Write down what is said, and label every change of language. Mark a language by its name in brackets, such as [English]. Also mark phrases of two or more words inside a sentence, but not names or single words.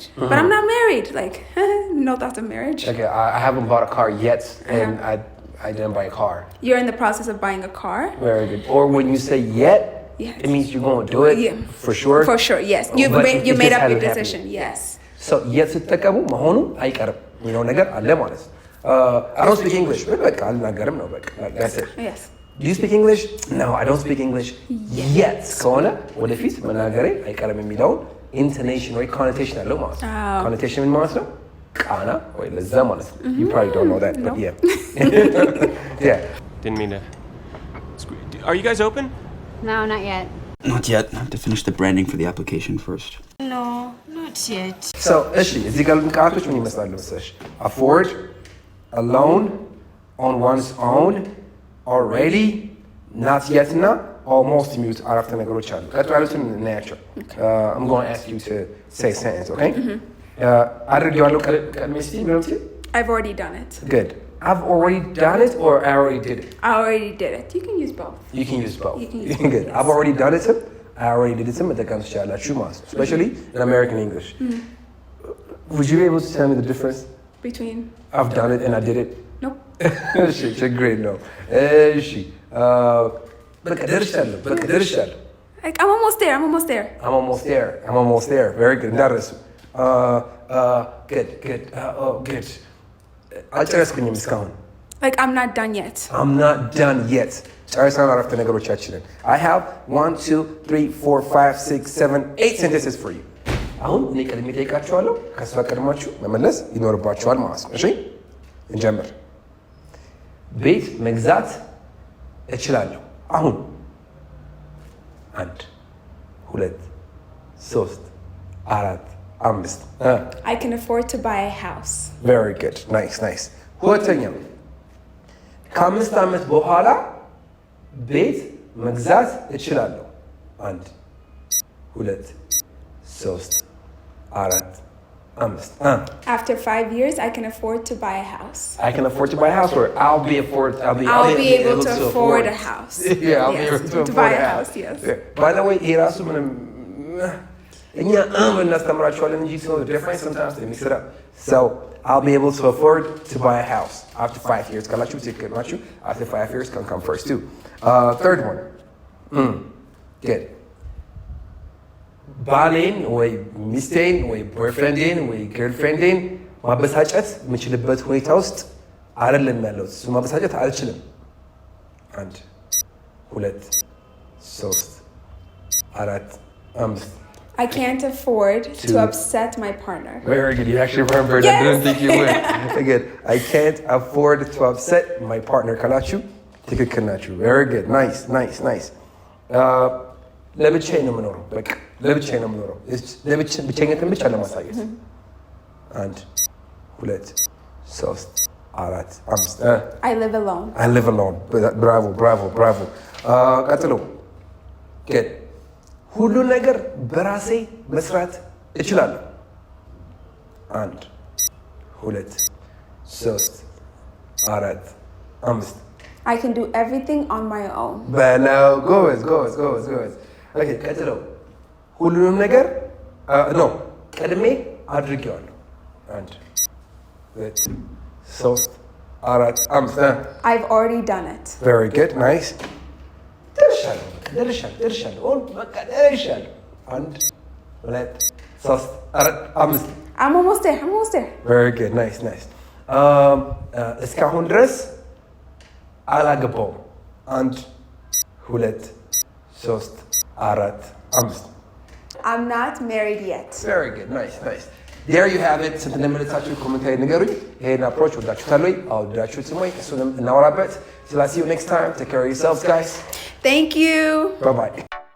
[English] But I'm not married. Like no thoughts of marriage. Okay, I haven't bought a car yet and I didn't buy a car. You're in the process of buying a car? Very good. Or when you say yet, yes. It means you're going to do it for sure. For sure, yes. You made up your decision, yes. So yet [Amharic] ስትጠቀሙ መሆኑ አይቀርም የሚለው ነገር አለ ማለት ነው። [English] I don't speak English. [Amharic] በቃ አልናገርም ነው በቃ. [English] That's it. Yes. Do you speak English? No, I don't speak English yet. [Amharic] ከሆነ ወደፊት መናገሬ አይቀርም የሚለውን intonation ወይ connotation አለው ማለት ነው። Connotation ምን ማለት ነው? ቃና ወይ ለዛ ማለት ነው. [English] You probably don't know that, but yeah. Yeah. Didn't mean to. Are you guys open? No, not yet. Not yet. I have to finish the branding for the application first. No, not yet. So, [Amharic] እሺ እዚህ ጋር ቃላቶች ምን ይመስላሉ መሰለሽ? [English] afford, alone, on one's own, already, not yet [Amharic] እና almost የሚሉት አረፍተ ነገሮች አሉ። ቀጥሎ ያሉትን እናያቸው። [English] I'm going to ask you to say a sentence, okay? [Amharic] አድርጌዋለሁ ቀድሜ እስቲ ብለውት? [English] I've already done it. Good. I've already done it or I already did it? I already did it. You can use both. You can use both. You can use both. Good. Yes. I've already done it. I already did it. [Amharic] መጠቀም ትችላላችሁ ማለት ነው. [English] Especially in American English. Would you be able to tell me the difference? Between? I've done it and I did it? Nope. [Amharic] እሺ ችግር የለውም። እሺ በቃ ደርሻለሁ። [English] Like I'm almost there. I'm almost there. Very good. እንዳትረሱ. Good. Good. [Amharic] አልጨረስኩኝም እስካሁን። [English] Like I'm not done yet. I'm not done yet. [Amharic] ጨርሰናል አረፍተ ነገሮቻችንን. [English] I have 1, 2, 3, 4, 5, 6, 7, 8 sentences for you. [Amharic] አሁን እኔ ቀድሜ እጠይቃችኋለሁ። ከእሷ ቀድማችሁ መመለስ ይኖርባችኋል ማለት ነው። እሺ እንጀምር። ቤት መግዛት እችላለሁ አሁን። 1 2 3 4 5 [English] I can afford to buy a house. Very good. Nice. [Amharic] ሁለተኛው ከ5 ዓመት በኋላ ቤት መግዛት እችላለሁ። 1 2 3 4 5 [English] After 5 years I can afford to buy a house. I can afford to buy a house or I'll be able to afford a house. Yeah, I'll be able to buy a house, yes. Yeah. By the way, [Amharic] ይሄ ራሱ ምንም እኛ እናስተምራቸዋለን እንጂ [English] so the difference sometimes they mix it up. So I'll be able to afford to buy a house after 5 years. [Amharic] ካላችሁ ትክክል ናችሁ. [English] After 5 years can come first too. Third one. Good. [Amharic] ባሌን ወይ ሚስቴን ወይ ቦይፍሬንዴን ወይ ገርልፍሬንዴን ማበሳጨት የምችልበት ሁኔታ ውስጥ አይደለም ያለሁት። እሱ ማበሳጨት አልችልም። 1 2 3 4 5 [English] I can't afford to upset my partner. Very good. You actually remembered. Yes! I didn't think you would. Good. I can't afford to upset my partner. [Amharic] ካላችሁ ትክክል ናችሁ. [English] Very good. Nice. [Amharic] ለብቻዬ ነው የምኖረው። በቃ ለብቻዬ ነው የምኖረው። ብቸኝነትን ብቻ ለማሳየት 1 2 3 4 5 [English] I live alone. I live alone. Bravo. [Amharic] ቀጥሎ ግን ሁሉ ነገር በራሴ መስራት እችላለሁ። 1 2 3 4 5 [English] I can do everything on my own. [Amharic] በለው ጎበዝ። ኦኬ ቀጥሎ ሁሉንም ነገር ቀድሜ አድርጌዋለሁ። 1 2 3 4 5 [English] I've already done it. Very good. Nice. [Amharic] ደርሻለሁ። በቃ ደርሻለሁ። 1 2 3 4 5 [English] I'm almost there. Very good. Nice. [Amharic] እስካሁን ድረስ አላገባውም። 1 2 3 4 5 [English] I'm not married yet. Very good. Nice. There you have it. [Amharic] ስንት እንደመለሳችሁ ኮሜንት ላይ ንገሩኝ። ይሄን አፕሮች ወዳችሁታል ወይ? አወዳችሁትም ወይ? እሱንም እናወራበት። [English] See you next time. Take care of yourselves, guys. Thank you. Bye-bye.